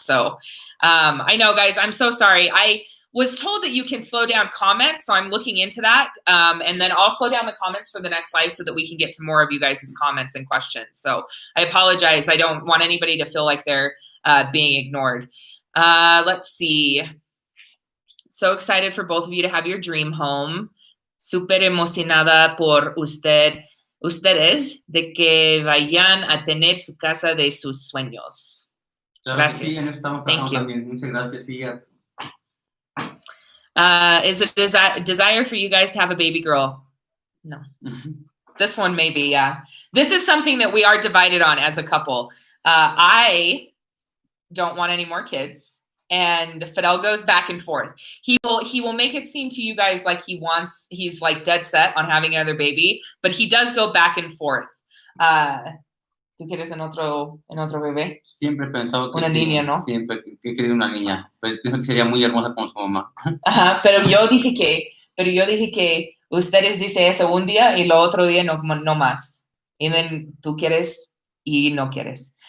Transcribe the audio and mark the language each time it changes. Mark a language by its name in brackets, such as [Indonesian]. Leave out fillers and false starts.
[English] So I know, guys, I'm so sorry. I was told that you can slow down comments, so I'm looking into that. And then I'll slow down the comments for the next live so that we can get to more of you guys' comments and questions. So I apologize. I don't want anybody to feel like they're being ignored. Let's see. So excited for both of you to have your dream home. [Spanish] Súper emocionada por ustedes de que vayan a tener su casa de sus sueños. Claro. Gracias. Sí, en eso estamos [English] Thank you. [Spanish] también. Muchas gracias. Sí, [English] is it desire for you guys to have a baby girl? No. This one maybe, yeah. This is something that we are divided on as a couple. I don't want any more kids, and Fidel goes back and forth. He will make it seem to you guys like he's like dead set on having another baby, but he does go back and forth. [Spanish] ¿Tú quieres en otro bebé? Siempre he pensado que una niña, ¿no? Siempre he querido una niña, pero pienso que sería muy hermosa como su mamá. Ajá, pero yo dije que ustedes dicen eso un día y lo otro día no más. Y then tú quieres y no quieres.